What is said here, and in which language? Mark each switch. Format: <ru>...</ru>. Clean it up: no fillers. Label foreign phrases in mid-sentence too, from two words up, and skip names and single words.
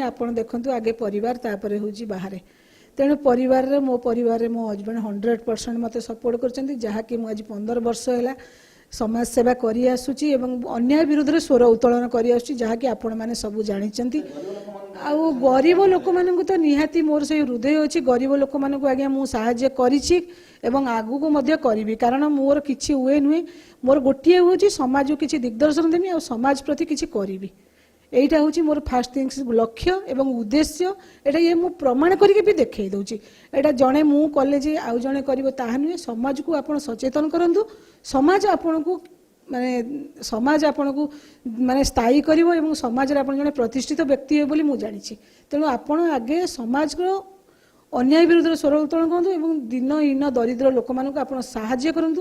<or>ଆପଣ ଦେଖନ୍ତୁ ଆଗେ ପରିବାର ତାପରେ ହେଉଛି ବାହାରେ। ତେଣୁ ପରିବାରରେ ମୋ ହଜବେଣ୍ଡ 100% ମୋତେ ସପୋର୍ଟ କରିଛନ୍ତି, ଯାହାକି ମୁଁ ଆଜି 15 ବର୍ଷ ହେଲା ସମାଜ ସେବା କରି ଆସୁଛି ଏବଂ ଅନ୍ୟାୟ ବିରୁଦ୍ଧରେ ସ୍ୱର ଉତ୍ତୋଳନ କରି ଆସୁଛି, ଯାହାକି ଆପଣମାନେ ସବୁ ଜାଣିଛନ୍ତି। ଆଉ ଗରିବ ଲୋକମାନଙ୍କୁ ତ ନିହାତି ମୋର ସେଇ ହୃଦୟ ଅଛି। ଗରିବ ଲୋକମାନଙ୍କୁ ଆଜ୍ଞା ମୁଁ ସାହାଯ୍ୟ କରିଛି ଏବଂ ଆଗକୁ ମଧ୍ୟ କରିବି, କାରଣ ମୋର କିଛି ହୁଏ ନୁହେଁ। ମୋର ଗୋଟିଏ ହେଉଛି ସମାଜକୁ କିଛି ଦିଗ୍ଦର୍ଶନ ଦେବି ଆଉ ସମାଜ ପ୍ରତି କିଛି କରିବି।</or> <bn>এইটা হচ্ছে মোর</bn> <en>first things</en> <bn>লক্ষ্য এবং উদ্দেশ্য।</bn> <or>এটা ମୁଁ ପ୍ରମାଣ କରିକି ବି ଦେଖେଇ ଦେଉଛି। এটা ଜଣେ ମୁଁ କଲେ ଯେ ଆଉ ଜଣେ କରିବ ତାହା ନୁହେଁ। ସମାଜକୁ ଆପଣ ସଚେତନ କରନ୍ତୁ, ସମାଜ ଆପଣଙ୍କୁ ମାନେ ସ୍ଥାୟୀ କରିବ ଏବଂ ସମାଜରେ ଆପଣ ଜଣେ ପ୍ରତିଷ୍ଠିତ ବ୍ୟକ୍ତି ହେବେ ବୋଲି ମୁଁ ଜାଣିଛି। ତେଣୁ ଆପଣ ଆଗେ ସମାଜର ଅନ୍ୟାୟ ବିରୁଦ୍ଧରେ ସ୍ୱର ଉତ୍ତୋଳନ କରନ୍ତୁ ଏବଂ ଦିନହୀନ ଦରିଦ୍ର ଲୋକମାନଙ୍କୁ ଆପଣ ସାହାଯ୍ୟ କରନ୍ତୁ।</or>